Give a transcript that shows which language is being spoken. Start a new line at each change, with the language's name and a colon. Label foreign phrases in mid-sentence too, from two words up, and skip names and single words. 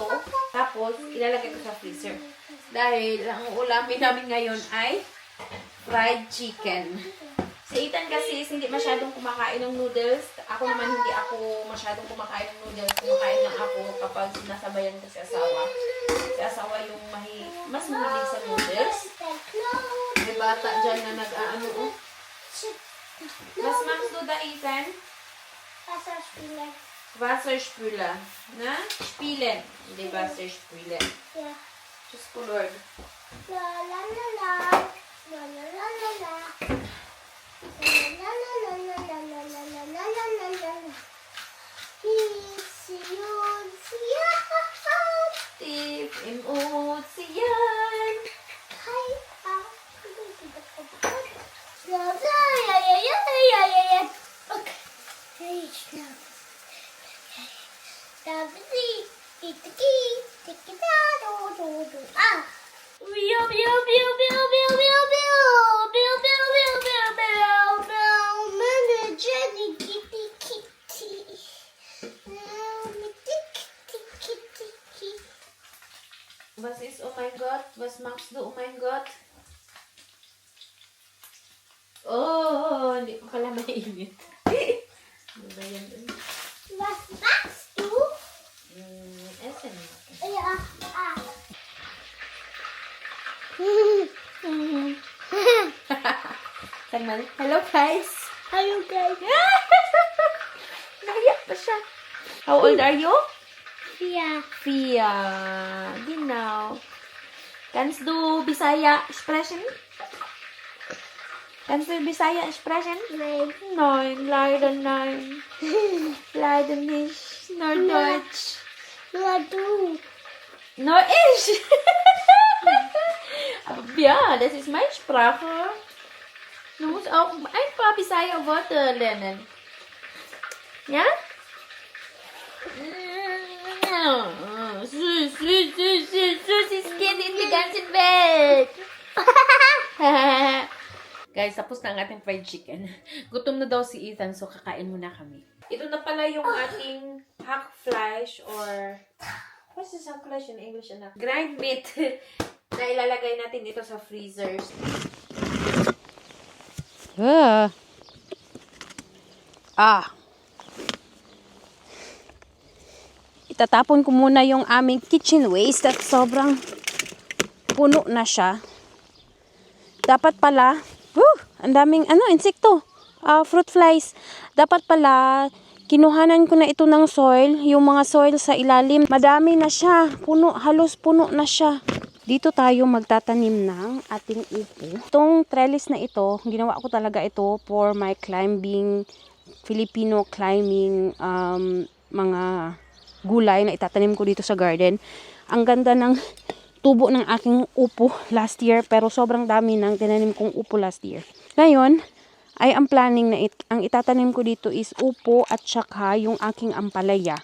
Filipino: Tapos, ilalagay ko sa freezer. Dahil ang ulamin namin ngayon ay
English: fried chicken.
Filipino: Si Ethan kasi hindi masyadong kumakain ng noodles. Ako naman hindi ako masyadong kumakain ng noodles. Kumakain lang ako kapag sinasabayan ko si asawa. Si asawa yung mas mahilig sa noodles. May bata dyan na nag-aano.
German: Was machst du da, Ethan? Wasserspüler. Wasserspüler. Na? Spielen. Hindi Wasserspüler. Ja.
Filipino: Diyos ko, Lord. La la la la. La la la la la. La la la la la la la la la la la la la.
German: Tief im Ozean. Ja, ja, ja, ja, ja, ja, ja. Okay. Hey, schnell. Da bist du. Ah. Biu, biu, biu, biu, biu, biu, biu. Biu, biu, biu, biu, biu, biu. Meine Jenny,
English: kitty, kitty. Kitty, kitty, kitty.
German: Was ist, oh mein Gott? Was machst du, oh mein Gott?
Filipino: Oh, hindi ko pala mainit. Ano ba yan?
German: Was machst du? Essen. Ja, ah. Sag mal,
English: hello guys.
German: Hallo guys.
Filipino: Nahiya pa siya.
English: How old are you?
German: Ja. 4. Genau. Kannst du Bisaya sprechen? Kannst du Bisaya sprechen? Nein. Nein, leider nein. Leider nicht. Nur Deutsch. Nur du. Nur ich. Aber ja, das ist meine Sprache. Du musst auch ein paar Bisaya Worte lernen. Ja? Süß, süß, süß, süß, süßes Kind in der ganzen Welt.
Filipino: Guys, tapos na ang ating
English: fried chicken.
Filipino: Gutom na daw si Ethan, so kakain muna kami. Ito na pala yung ating hackfleisch or...
English: What's this hackfleisch in English,
Filipino: anak?
English: Grind meat
Filipino: na ilalagay natin dito sa freezers. Itatapon ko muna yung aming
English: kitchen waste
Filipino: at sobrang puno na siya. Dapat pala, ang daming insekto,
English: fruit flies.
Filipino: Dapat pala, kinuhanan ko na ito ng soil, yung mga soil sa ilalim. Madami na siya, puno, halos puno na siya. Dito tayo magtatanim ng ating upo. Itong trellis na ito, ginawa ko talaga ito
English: for my climbing, Filipino climbing,
Filipino: mga gulay na itatanim ko dito sa garden. Ang ganda ng tubo ng aking upo last year, pero sobrang dami ng tinanim kong upo last year. Ngayon, ay ang planning na ang itatanim ko dito is upo at saka yung aking ampalaya.